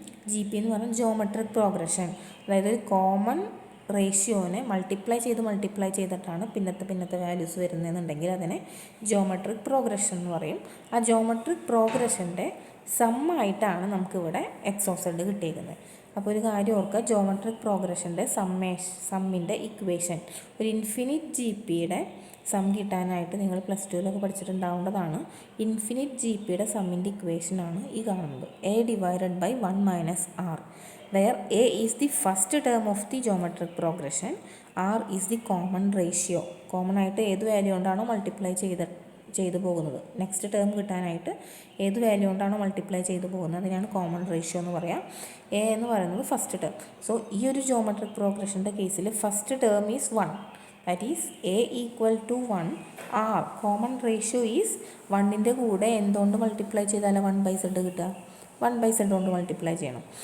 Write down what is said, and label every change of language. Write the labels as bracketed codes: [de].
[ml] GP എന്ന് പറഞ്ഞാൽ geometric progression. അതായത് ഒരു കോമൺ റേഷ്യോനെ മൾട്ടിപ്ലൈ ചെയ്തിട്ടാണ് പിന്നത്തെ വാല്യൂസ് വരുന്നതെന്നുണ്ടെങ്കിൽ അതിനെ ജോമെട്രിക് പ്രോഗ്രഷൻ എന്ന് പറയും. ആ ജോമെട്രിക് പ്രോഗ്രഷൻ്റെ സമ്മായിട്ടാണ് നമുക്കിവിടെ x(z) കിട്ടിയിരിക്കുന്നത്. അപ്പോൾ ഒരു കാര്യം ഓർക്കുക, ജോമെട്രിക് പ്രോഗ്രഷൻ്റെ സമ്മിൻ്റെ ഇക്വേഷൻ, ഒരു ഇൻഫിനിറ്റ് GPയുടെ സം കിട്ടാനായിട്ട് നിങ്ങൾ +2 പഠിച്ചിട്ടുണ്ടാവേണ്ടതാണ്. ഇൻഫിനിറ്റ് GPയുടെ സമ്മിൻ്റെ ഇക്വേഷനാണ് ഈ കാണുന്നത്, [en] a/1 - r, where a is the first term of the geometric progression, r is the common ratio. [ml] Common ആയിട്ട് ഏത് വാല്യൂ കൊണ്ടാണോ മൾട്ടിപ്ലൈ ചെയ്തു പോകുന്നത്, നെക്സ്റ്റ് ടേം കിട്ടാനായിട്ട് ഏത് വാല്യൂ കൊണ്ടാണോ മൾട്ടിപ്ലൈ ചെയ്തു പോകുന്നത് അതിനാണ് കോമൺ റേഷ്യോ എന്ന് പറയാം. എ എന്ന് പറയുന്നത് [en] First term. So ഈ ഒരു geometric പ്രോഗ്രഷൻ്റെ കേസിൽ first term is 1, that is a = 1, [ml] r common ratio is 1ൻ്റെ കൂടെ എന്തുകൊണ്ട് മൾട്ടിപ്ലൈ ചെയ്താലും 1/z കിട്ടുക, 1/z കൊണ്ട് മൾട്ടിപ്ലൈ ചെയ്യണം.